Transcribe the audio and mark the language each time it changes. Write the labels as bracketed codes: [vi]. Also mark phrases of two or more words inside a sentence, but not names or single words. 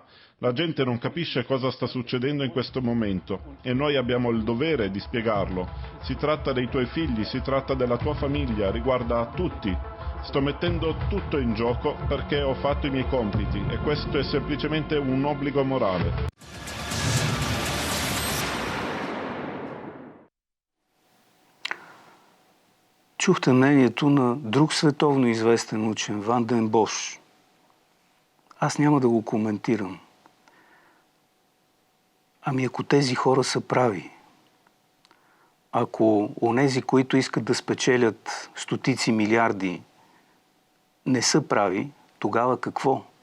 [it] La gente non capisce cosa sta succedendo in questo momento e noi abbiamo il dovere di spiegarlo. Si tratta dei tuoi figli, si tratta della tua famiglia, riguarda tutti. Sto mettendo tutto in gioco perché ho fatto i miei compiti e questo è semplicemente un obbligo morale. [bg] Чухте мнението на друг световно известен учен, Ван ден Бош. Аз няма да го коментирам. Ами ако тези хора са прави, ако онези, които искат да спечелят стотици милиарди, не са прави, тогава какво?